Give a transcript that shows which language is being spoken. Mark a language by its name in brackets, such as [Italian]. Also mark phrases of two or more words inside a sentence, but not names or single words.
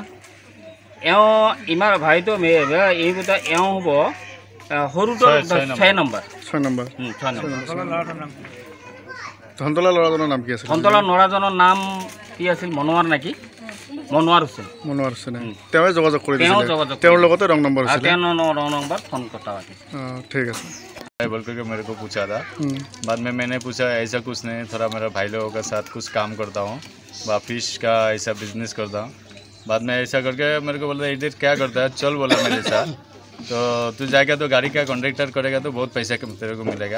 [Assamese] এওঁ ইমাৰ ভাইটো এইকেইটা এওঁ হ'ব সৰুটো 6 নম্বৰ। ধনতলা ল'ৰাজনৰ নাম কি আছিল? ধনতলা ল'ৰাজনৰ নাম কি আছিল? মনোৱাৰ নেকি? মনোৱাৰ হোসেন। তেওঁৱে যোগাযোগ কৰি দিছিল। তেওঁৰ লগতে [English] wrong number [Assamese] ফোন কথা। ঠিক আছে। [Hindi] बोल करके मेरे को पूछा था। बाद में मैंने पूछा ऐसा कुछ नहीं, थोड़ा मेरा भाई लोगों के साथ कुछ काम करता हूँ, फिश का ऐसा बिजनेस करता हूँ। बाद में ऐसा करके मेरे को बोला इधर क्या करता है, चल बोला मेरे साथ। तो तू जाएगा तो गाड़ी का कॉन्ट्रैक्टर करेगा तो बहुत पैसा तेरे को मिलेगा।